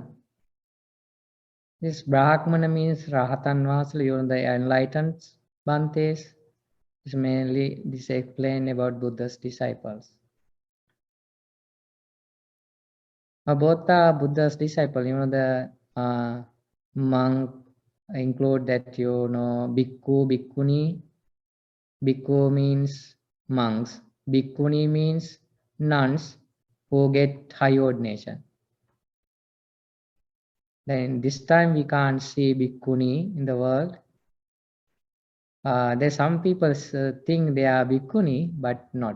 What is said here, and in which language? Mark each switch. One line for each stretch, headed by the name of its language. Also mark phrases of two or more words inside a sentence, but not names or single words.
English: This Brahmana means
Sinhala: Rahatan Vasalu,
English: the enlightened Bhantes. It's mainly this explain about Buddha's disciples. Both are Buddha's disciple. The monk include that
Pali: bhikkhu, bhikkhuni.
English: Bhikkhu means monks. Bhikkhuni means nuns who get high ordination. Then this time we can't see bhikkhuni in the world. There's some people think they are bhikkhuni, but not.